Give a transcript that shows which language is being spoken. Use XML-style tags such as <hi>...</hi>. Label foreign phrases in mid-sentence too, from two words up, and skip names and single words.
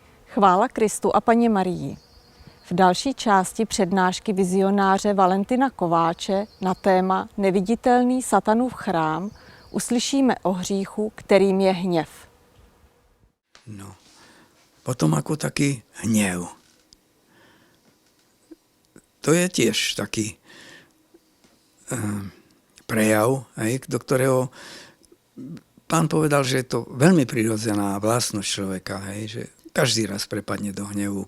<cs>Chvála Kristu a Panně Marii. V další části přednášky vizionáře Valentina Kováče na téma Neviditelný satanův chrám uslyšíme o hříchu, kterým je hněv. No,</cs> <sk>potom ako taký hnev. To je tiež taký prejav, do ktorého pán povedal, že je to veľmi prirodzená vlastnosť človeka, že každý raz prepadne do hnevu.</sk>